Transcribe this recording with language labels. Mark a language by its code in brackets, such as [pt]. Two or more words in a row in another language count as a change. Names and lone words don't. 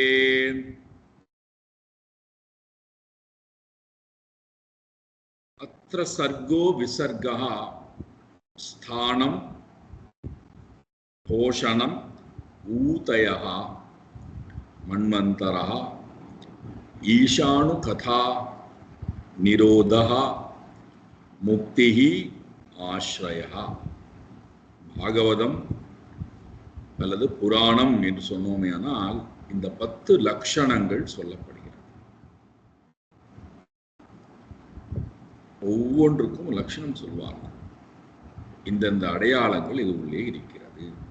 [sa] अत्र सर्गो विसर्गः स्थानं पोषणम् ऊतयः मन्वन्तरः ईशानु कथा निरोधः मुक्तिः आश्रयः। [ta] பாகவதம் அல்லது புராணம் என்று சொன்னோமேயானால் இந்த 10 லட்சணங்கள் சொல்லப்படுகிறது. ஒவ்வொன்றுக்கும் லட்சணம் சொல்வார்கள். இந்தந்த அடையாளங்கள் இது உள்ளே இருக்கிறது.